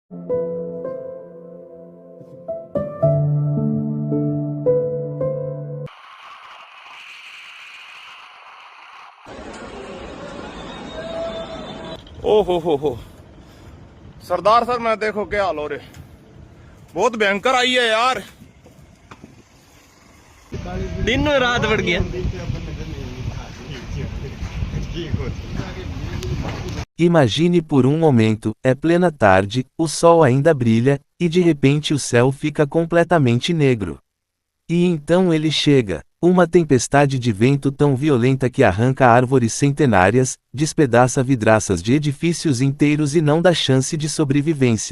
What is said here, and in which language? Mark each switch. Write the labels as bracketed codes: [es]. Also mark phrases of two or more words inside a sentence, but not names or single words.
[hi] ओहो हो सरदार सर, मैं देखो क्या हाल हो रहे, बहुत भयंकर आई है यार। दिन में रात बढ़ गया। [pt] Imagine por um momento, é plena tarde, o sol ainda brilha, e de repente o céu fica completamente negro. E então ele chega, uma tempestade de vento tão violenta que arranca árvores centenárias, despedaça vidraças de edifícios inteiros e não dá chance de sobrevivência.